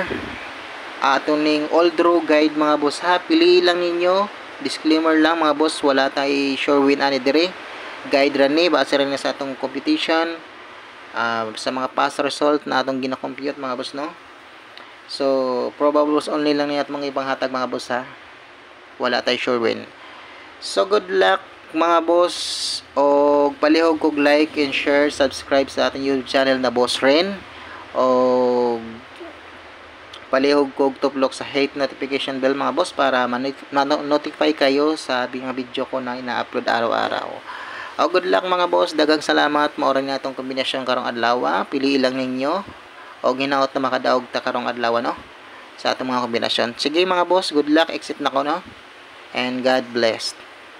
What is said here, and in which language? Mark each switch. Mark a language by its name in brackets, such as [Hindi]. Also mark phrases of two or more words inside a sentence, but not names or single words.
[Cebuano] Ato ning old row guide mga boss, ha. Pili lang ninyo. Disclaimer lang mga boss, wala tay [English] sure win [Cebuano] ani dire. Guide ra ni base ra sa atong competition. Sa mga past result na atong gina-compute mga boss no. So [English] probables only [Cebuano] lang ni at mga ibang hatag mga boss, ha. Wala tay [English] sure win. [Cebuano] So [English] good luck [Cebuano] mga boss, o palihog kog [English] like and share, [Cebuano] subscribe sa ating YouTube channel na Boss Ren, o palihog kog tuplok sa [English] hit notification bell [Cebuano] mga boss [Filipino] para ma-notify kayo sa mga video ko na ina-upload araw-araw. [Cebuano] O [English] good luck [Cebuano] mga boss, dagang salamat. Maoran nga itong kombinasyon karong adlaw. Pili lang ninyo o ginaot na makadaog ta karong adlaw no sa atong mga kombinasyon. Sige mga boss, [English] good luck, [Cebuano] exit na ko no, [English] and God bless.